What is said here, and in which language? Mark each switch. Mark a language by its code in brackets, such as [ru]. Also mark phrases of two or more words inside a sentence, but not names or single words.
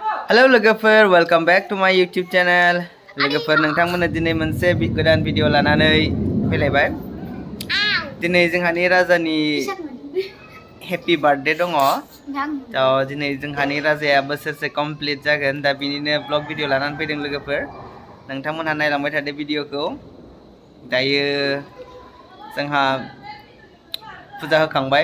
[en] Halo logoफोर welcome back to my YouTube channel. [brx] लोगोफोर नोंथांमोननो दिनै मोनसे गोदान भिडिअ लानानै फैलायबाय। दिनै जोंहानि राजानि [en] happy birthday [brx] दङ। दिनै जोंहानि राजाया बोसोरसे कमप्लीट जागोन दा बिनिनो [en] blog video [brx] लानानै फैदों लोगोफोर। नोंथांमोनहा नायलांबाय थादो भिडिअखौ। दायो जोंहा फुजा होखांबाय।